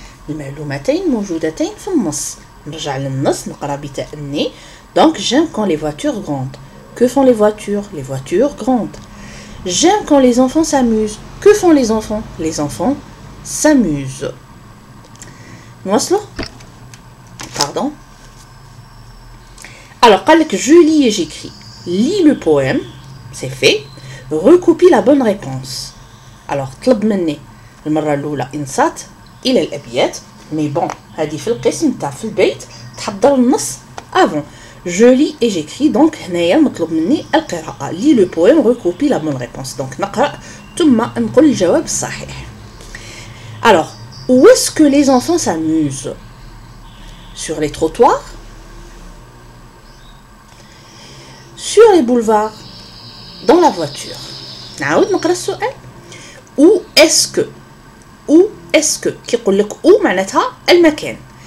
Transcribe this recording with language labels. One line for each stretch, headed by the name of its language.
Arabic: المعلومتين موجودتين في النص. نرجع للنص نقرأ بتأني.
French: Donc, j'aime quand les voitures grondent. Que font les voitures? Les voitures grondent. J'aime quand les enfants s'amusent. Que font les enfants? Les enfants s'amusent.
Arabic: نواصلوا.
French: Pardon. Alors, je lis et j'écris. Lis le poème, c'est fait. Recopie la bonne réponse.
Arabic: Alors, طلب مني المرة الأولى إنصات إلى الأبيات.
French: Mais bon,
Arabic: هذه في القسم تاع في البيت تحضر النص avant.
French: Je lis et j'écris.
Arabic: Donc, هنايا مطلوب مني القراءة.
French: Lis le poème, recopie la bonne réponse.
Arabic: Donc, نقرأ ثم نقول الجواب الصحيح.
French: Alors, où est-ce que les enfants s'amusent? Sur les trottoirs? Sur les boulevards? Dans la voiture?
Arabic: نعاود نقرأ السؤال.
French: Où est-ce que
Arabic: كيقول لك où معناتها المكان.